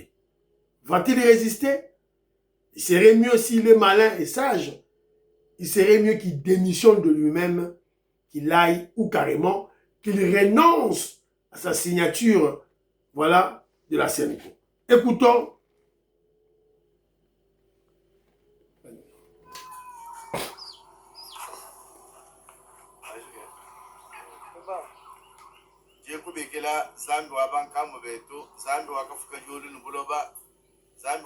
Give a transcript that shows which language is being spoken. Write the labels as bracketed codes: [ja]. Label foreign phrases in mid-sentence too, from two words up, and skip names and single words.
[fr] Va-t-il résister? Il serait mieux s'il est malin et sage. Il serait mieux qu'il démissionne de lui-même, qu'il aille ou carrément qu'il renonce à sa signature, voilà, de la CNCO. Écoutons. [lu] Jekubekela zambi wabankambo betu zambi wakafuka joli nubuloba zambi